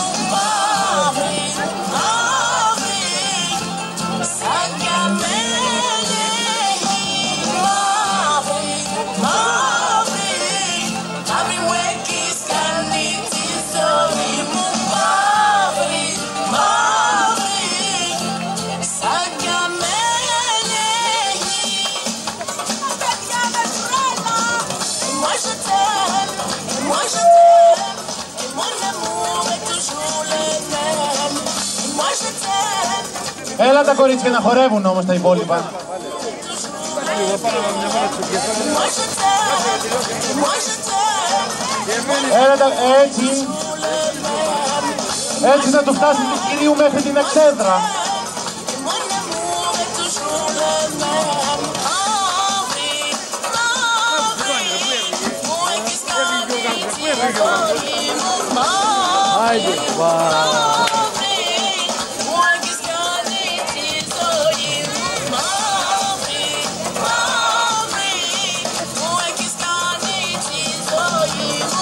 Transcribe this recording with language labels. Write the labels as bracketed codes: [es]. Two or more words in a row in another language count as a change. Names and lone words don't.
[el] Μαύρη, μαύρη, σαν καμένη. Μαύρη, μαύρη, μαύρη μου έχεις κάνει τη ζωή μου. Μαύρη, μαύρη, σαν καμένη. [fr] Moi je t'aime, moi je t'aime, et mon amour est toujours le même. Moi je t'aime. [el] Έλα τα κορίτσια να χορεύουν όμως τα υπόλοιπα. [fr] Moi je t'aime, moi je t'aime, [el] Έλα τα, έτσι. Έτσι να του φτάσει του κυρίου μέχρι την εξέδρα. [fr] mon amour est toujours le même. [el] Henri, Henri, μου έχεις κάνει τη ζωή μου. Henri, μου έχεις κάνει τη ζωή μου. Henri, Henri, μου έχεις κάνει τη ζωή μου.